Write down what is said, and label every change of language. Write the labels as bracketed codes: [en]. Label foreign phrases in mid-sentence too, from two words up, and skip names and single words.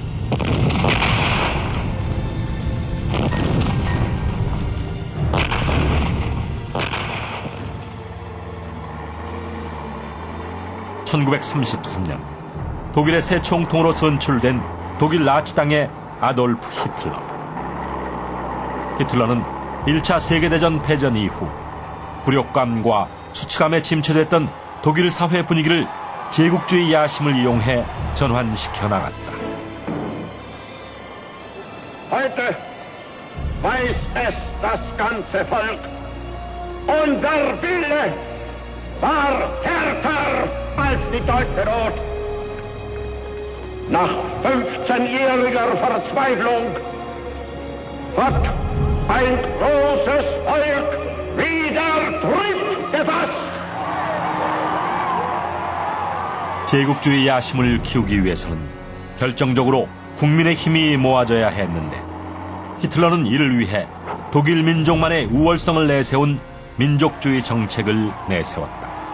[ko] (1933년) 독일의 새 총통으로 선출된 독일 나치당의 아돌프 히틀러. 히틀러는 1차 세계대전 패전 이후 굴욕감과 수치감에 침체됐던 독일 사회 분위기를 제국주의 야심을 이용해 전환시켜 나갔다. [de] Heute weiß es das ganze Volk. Unser Wille war härter als die deutsche Not. Nach 15-jähriger Verzweiflung hat ein großes Volk wieder Trieb gefasst. [ko] 제국주의 야심을 키우기 위해서는 결정적으로 국민의 힘이 모아져야 했는데 히틀러는 이를 위해 독일 민족만의 우월성을 내세운 민족주의 정책을 내세웠다.